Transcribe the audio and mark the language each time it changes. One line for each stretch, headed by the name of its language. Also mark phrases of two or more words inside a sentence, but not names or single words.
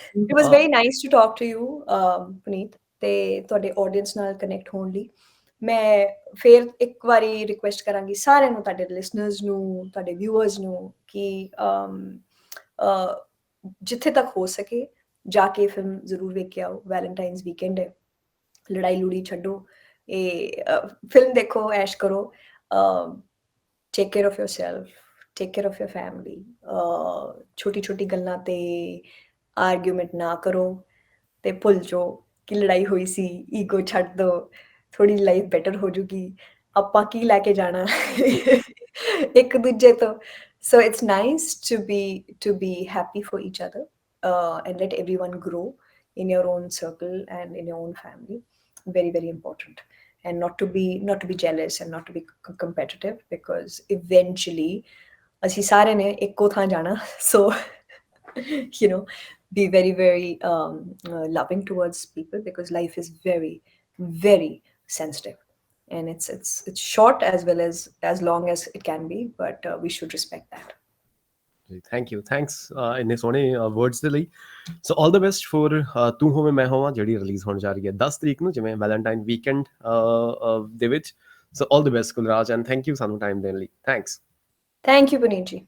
English: It was very nice to talk to you
Punjabi: ਪੁਨੀਤ, ਤੇ ਤੁਹਾਡੇ ਆਡੀਅנס ਨਾਲ ਕਨੈਕਟ ਹੋਣ ਲਈ ਮੈਂ ਫਿਰ ਇੱਕ ਵਾਰੀ ਰਿਕੁਐਸਟ ਕਰਾਂਗੀ ਸਾਰਿਆਂ ਨੂੰ, ਤੁਹਾਡੇ ਲਿਸਨਰਸ ਨੂੰ, ਤੁਹਾਡੇ ਵਿਊਅਰਸ ਨੂੰ, ਕਿ ਜਿੱਥੇ ਤੱਕ ਹੋ ਸਕੇ ਜਾ ਕੇ ਫਿਲਮ ਜ਼ਰੂਰ ਵੇਖ ਕੇ ਆਓ।
English: Valentine's weekend
Punjabi: ਹੈ, ਲੜਾਈ ਲੂੜੀ ਛੱਡੋ, ਇਹ ਫਿਲਮ ਦੇਖੋ, ਐਸ਼ ਕਰੋ,
English: take care of yourself, take care of your family,
Punjabi: ਛੋਟੀ ਛੋਟੀ ਗੱਲਾਂ ਤੇ ਆਰਗੂਮੈਂਟ ਨਾ ਕਰੋ, ਤੇ ਭੁੱਲ ਜਾਓ ਕਿ ਲੜਾਈ ਹੋਈ ਸੀ, ਈਗੋ ਛੱਡ ਦਿਓ, ਥੋੜੀ
English: life better
Punjabi: ਹੋ ਜੂਗੀ, ਆਪਾਂ ਕੀ ਲੈ ਕੇ ਜਾਣਾ ਇੱਕ ਦੂਜੇ ਤੋਂ।
English: So it's nice to be happy for each other, and let everyone grow in your own circle and in your own family. Very, very important. And not to be jealous and not to be competitive, because eventually
Punjabi: ਅਸੀਂ ਸਾਰੇ ਨੇ ਇੱਕੋ ਥਾਂ ਜਾਣਾ।
English: So you know, be very, very loving towards people, because life is very, very sensitive, and it's short as well as long as it can be, but we should respect that.
Punjabi: ਜੀ,
English: thank you, thanks
Punjabi: ਇੰਨੇ ਸੋਹਣੇ ਵਰਡਸ ਦੇ ਲਈ।
English: so all the best for
Punjabi: ਤੂੰ ਹੋਵੇਂ ਮੈਂ ਹੋਵਾਂ, ਜਿਹੜੀ ਰਿਲੀਜ਼ ਹੋਣ ਜਾ ਰਹੀ ਹੈ 10 ਤਰੀਕ ਨੂੰ, ਜਿਵੇਂ
English: Valentine weekend
Punjabi: ਦੇ ਵਿੱਚ।
English: So all the best Kulraj, and thank you
Punjabi: ਸਾਨੂੰ ਟਾਈਮ ਦੇਣ ਲਈ।
English: ਥੈਂਕਸ। Thank you, Puneet ji.